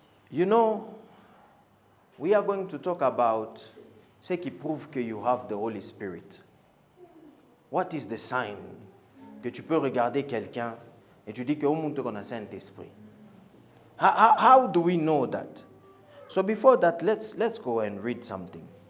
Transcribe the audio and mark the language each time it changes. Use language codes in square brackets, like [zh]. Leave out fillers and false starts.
[en] You know, we are going to talk about [fr] ce qui prouve que [en] you have the Holy Spirit. What is the sign [fr] que tu peux regarder quelqu'un et tu dis que au monde on a Saint-Esprit? [en] How do we know that? So before that, let's go and read something.